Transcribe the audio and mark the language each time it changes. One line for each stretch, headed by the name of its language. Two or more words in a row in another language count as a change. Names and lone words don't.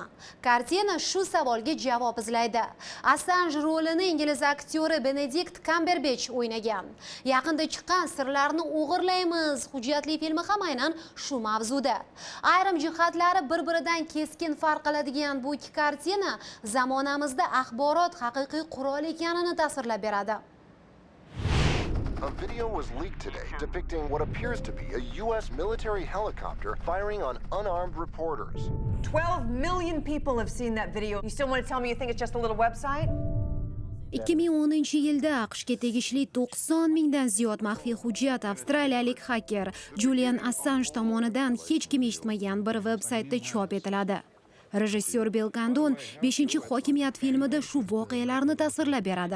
Uzbek: Kartina shu savolga javob izlaydi. Assange rolini ingliz aktyori Benedict Cumberbatch o'ynagan. Yaqinda chiqqan Sirlarni o'g'irlaymiz hujjatli filmi ham aynan shu mavzuda. Ayrim jihatlari bir-biridan keskin farq qiladigan bu ikki kartina zamonamizda axborot haqiqiy qurol ekanini tasvirlab beradi.
English: A video was leaked today depicting what appears to be a U.S. military helicopter firing on unarmed reporters. 12 million people have seen that video. You still want to tell me you think it's just a little website?
Uzbek: 2010-yilda AQShga tegishli 90 mingdan ziyod maxfiy hujjat avstraliyalik hacker Julian Assange tomonidan hech kim eshitmagan bir veb-saytda chop etiladi. Rejissyor Bill Condon 5-hokimiyat filmida shu voqealarni tasvirlab beradi.